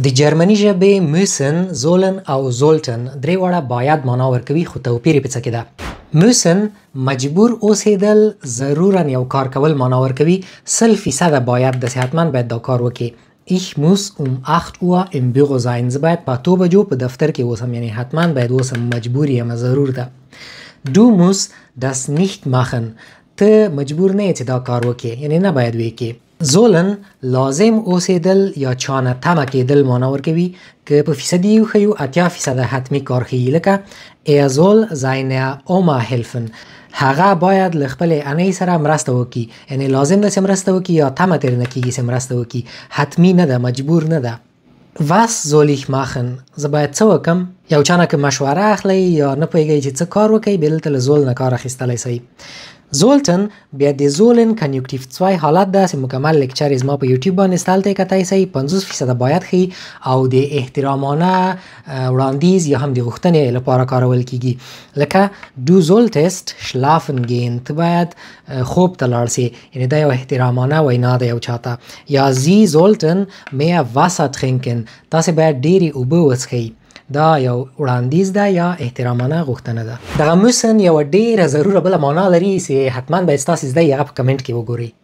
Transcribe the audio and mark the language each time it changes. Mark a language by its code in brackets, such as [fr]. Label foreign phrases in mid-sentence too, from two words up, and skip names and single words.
[ps] د جرمني ژبې müssen، sollen او sollten درې واړه باید معنا ورکوي، خو توپیر یې په څه کې ده. müssen مجبور اوسېدل، ضرورا یو کار کول معنا ورکوي. 100% باید داسې حتما باید دا کار وکړي. [de] Ich muss um 8 Uhr im Büro sein. [ps] زه باید په 8 بجو په دفتر کې اوسم، یعنی حتما باید اوسم، مجبور یم، ضرور ده. [de] Du musst das nicht machen. [ps] ته مجبور نه یې چې دا کار وکړي، یعنی نه باید وکړي. sollen لازم اوسېدل یا چانه تمه کېدل معنا ورکوي. که په فیصدي وښیو 80% حتمي کار ښیي. لکه [de] er soll seiner Oma helfen. [ps] هغه باید له خپلې انۍ سره مرسته وکړي، یعنی لازم ده چې مرسته وکړي یا تمه ترې نه کېږي چې مرسته وکړي، حتمي نه ده، مجبور نه ده. [de] Was soll ich machen؟ [ps] زه باید څه وکړم؟ یو چا نه که مشوره اخلئ یا نه پوهېږئ چې څه کار وکئ، بیا دلته له زول نه کار اخیستلی شئ. Sollten بیا د زولن کنیوکتیو 2 حالت ده چې مکمل لیکچر یې زما په یوټیوب باندې ستالته یې کتی شئ. 50% باید ښي او د احترامانه وړاندیز یا هم د غوښتنې لپاره کارول کیږي. لکه [de] du solltest schlafen gehen. [ps] ته باید خوب ته لاړ سې، یعنی دا یو احترامانه وینا ده یو چاته. یا [de] sie sollten mehr Wasser trinken. [ps] تاسې باید ډېرې اوبه وڅښئ. دا یو وړاندیز ده یا احترامانه غوښتنه ده. دغه müssen یوه ډېره ضروره بله معنا لري چې حتما باید ستاسې زده یې، هغه په کمنټ کې وګورئ.